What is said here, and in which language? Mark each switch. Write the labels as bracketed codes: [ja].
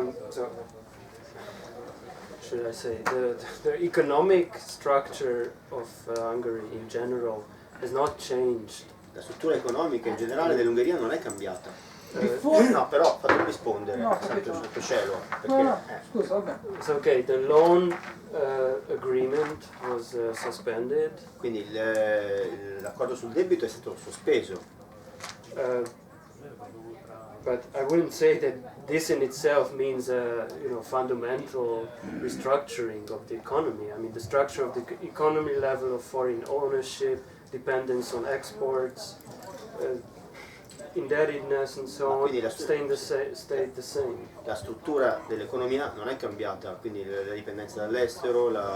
[en] So, should I say, the economic structure of Hungary in general has not changed. [it] la struttura economica in generale dell'Ungheria non è cambiata. No, però fatemi rispondere, sempre sotto cielo. Perché, scusa, vabbè. [en] It's okay, the loan agreement was suspended. [it] Quindi l'accordo sul debito è stato sospeso. [en] But I wouldn't say that this in itself means a fundamental restructuring of the economy. I mean, the structure of the economy, level of foreign ownership, dependence on exports, indebtedness and so on, stayed the same. [it] La struttura dell'economia non è cambiata, quindi la dipendenza dall'estero,